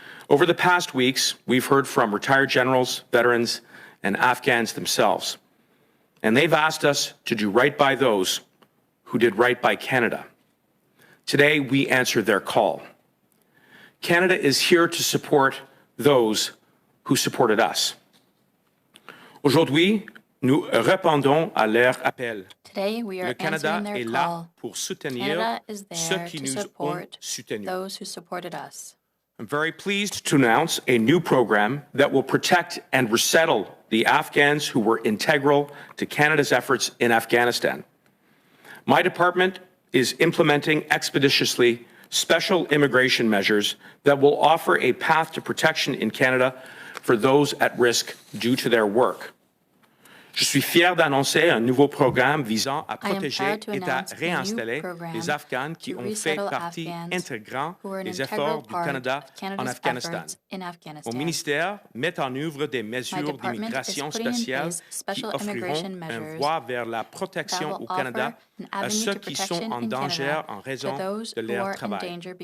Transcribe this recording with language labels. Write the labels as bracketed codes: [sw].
[en] Over the past weeks, we've heard from retired generals, veterans, and Afghans themselves. And they've asked us to do right by those who did right by Canada. Today, we answer their call. Canada is here to support those who supported us. [fr] Aujourd'hui, nous répondons à leur appel. [en] Today, we are answering their call. Canada is there to support those who supported us. I'm very pleased to announce a new program that will protect and resettle the Afghans who were integral to Canada's efforts in Afghanistan. My department is implementing expeditiously special immigration measures that will offer a path to protection in Canada for those at risk due to their work. [fr] Je suis fier d'annoncer un nouveau programme visant à protéger et à réinstaller les Afghans qui ont fait partie intégrante des efforts du Canada en Afghanistan. Mon ministère met en œuvre des mesures d'immigration spéciales qui offriront un voie vers la protection au Canada à ceux qui sont en danger en raison de leur travail.